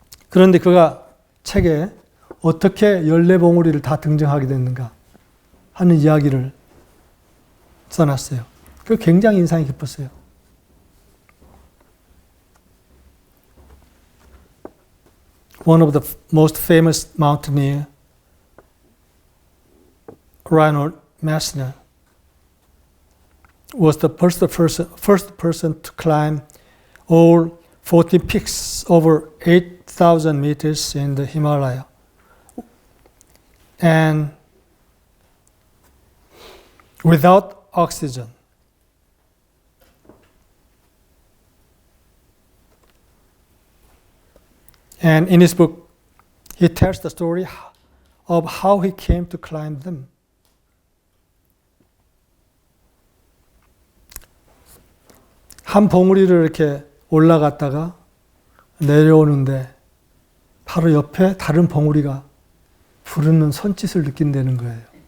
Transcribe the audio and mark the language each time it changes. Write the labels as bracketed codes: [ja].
[ko] 그런데 그가 책에 어떻게 14봉우리를 다 등정하게 됐는가 하는 이야기를 써놨어요. 그 굉장히 인상이 깊었어요. [en] One of the most famous mountaineer, Reinhold Messner, was the first person to climb all 14 peaks over 8,000 meters in the Himalaya. And without oxygen. And in his book, he tells the story of how he came to climb them. [ko] 한 봉우리를 이렇게 올라갔다가 내려오는데 바로 옆에 다른 봉우리가 부르는 손짓을 느낀다는 거예요.